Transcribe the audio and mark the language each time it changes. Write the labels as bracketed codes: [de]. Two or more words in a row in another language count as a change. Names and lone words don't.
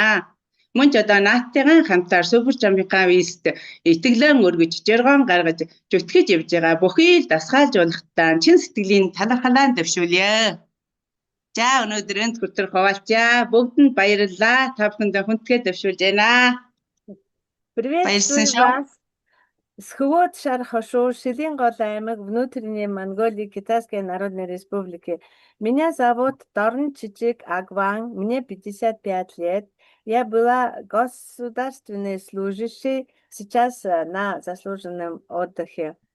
[mn] Мөн ч одоо нааттайгаа хамтаар супер жампингаан вист итгэлэн өргөж, жаргон гаргаж, зүтгэж явж байгаа бүхий л дасгалжуулалтаа чин сэтгэлийн талархлаа дэвшүүлье. За өнөөдөр энд хүртэл хуваалцъя. Бүгдэнд баярлалаа. Та бүхэндээ хүндгээ дэвшүүлж байна. [ru] Приветствую вас. С Хвот Шархашу, Шилингод аймаг, внутренней Монголии, Китайской Народной Республики. Меня зовут Дорнчч Агван, мне 55 лет. Я была государственной служащей, сейчас на заслуженном отдыхе.